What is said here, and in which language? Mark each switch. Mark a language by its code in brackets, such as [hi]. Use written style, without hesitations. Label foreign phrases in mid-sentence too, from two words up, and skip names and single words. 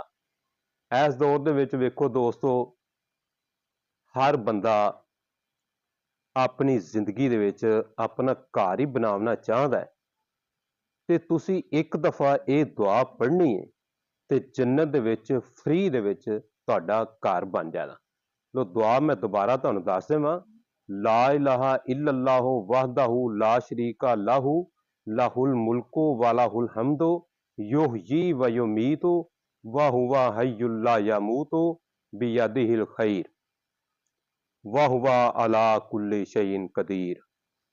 [pa] ਇਸ ਦੌਰ ਦੇ ਵਿੱਚ ਵੇਖੋ ਦੋਸਤੋ, ਹਰ ਬੰਦਾ ਆਪਣੀ ਜ਼ਿੰਦਗੀ ਦੇ ਵਿੱਚ ਆਪਣਾ ਘਰ ਹੀ ਬਣਾਉਣਾ ਚਾਹੁੰਦਾ ਹੈ ਤੇ ਤੁਸੀਂ ਇੱਕ ਦਫਾ ਇਹ ਦੁਆ ਪੜ੍ਹਨੀ ਹੈ ਤੇ ਜੰਨਤ ਦੇ ਵਿੱਚ ਫ੍ਰੀ ਦੇ ਵਿੱਚ ਤੁਹਾਡਾ ਘਰ ਬਣ ਜਾਣਾ। ਲੋ ਦੁਆ ਮੈਂ ਦੁਬਾਰਾ ਤੁਹਾਨੂੰ ਦੱਸ ਦੇਵਾਂ। [ar] لا إله إلا الله وحده لا شريك له له الملك وله الحمد يحيي ويميت وهو حي لا يموت بيده الخير وهو على كل شيء قدير.